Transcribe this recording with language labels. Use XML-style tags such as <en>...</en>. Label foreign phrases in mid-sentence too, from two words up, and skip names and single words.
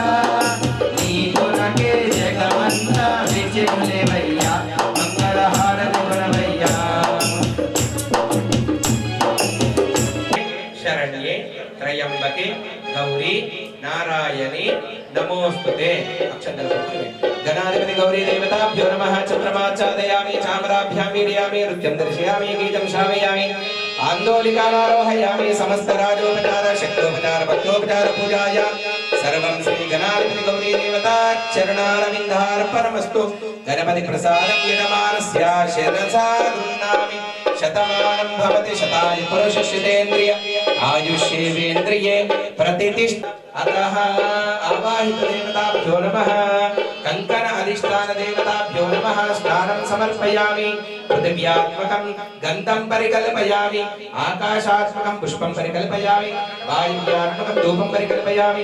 <te>నీ కొరకే జగమంతా విజయలేవయ్యా. మంగళహారతి గుణవయ్యా.</te> <sa>శరణ్యే త్రయంబకే గౌరీ నారాయణి నమోస్తుతే. అక్షంతలు गणाधिपति गौरी देवताभ्यो नमः. चंद्रमाच्छादयामि चामराभ्यां वीर्यामि नृत्यं दर्शयामि गीतं श्रावयामि. आंदोलिकानारोहयामि समस्त राजोपचार शक्तोपचार भक्तोपचार पूजाय सर्वं श्री गणाधिपति गौरी देवता चरणारविन्दार्पणमस्तु गणपति प्रसादं यजमानस्य शिरसा गृह्णामि शतमानं भवति शताय पुरुषस्येन्द्रिय आयुष्येवेन्द्रिये प्रतिष्ठ अतः आवाहित देवताभ्यो नमः कंकण अधिष्ठान देवताभ्यो नमः स्नानं समर्पयामि पृथिव्यात्मकं गन्धं परिकल्पयामि आकाशात्मकं पुष्पं परिकल्पयामि वायुव्यात्मकं धूपं परिकल्पयामि</sa>